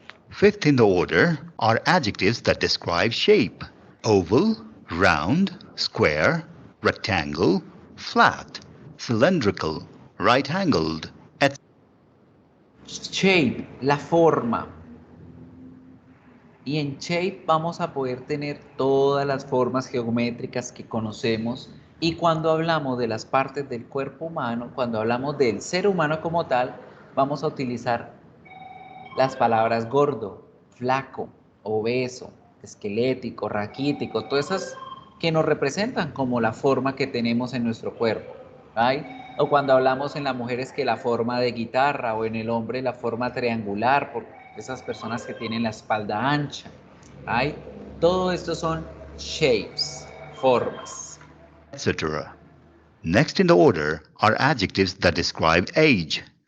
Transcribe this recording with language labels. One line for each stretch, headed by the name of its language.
English: Fifth in the order are adjectives that describe shape: oval, round, square, rectangle, flat, cylindrical, right-angled, etc.
Spanish: Shape, la forma. Y en Shape vamos a poder tener todas las formas geométricas que conocemos. Y cuando hablamos de las partes del cuerpo humano, cuando hablamos del ser humano como tal, vamos a utilizar las palabras gordo, flaco, obeso, esquelético, raquítico, todas esas que nos representan como la forma que tenemos en nuestro cuerpo. ¿Right? O cuando hablamos en las mujeres que la forma de guitarra, o en el hombre la forma triangular, por esas personas que tienen la espalda ancha. ¿Right? Todo esto son shapes, formas.
English: Next in the order are adjectives that describe age.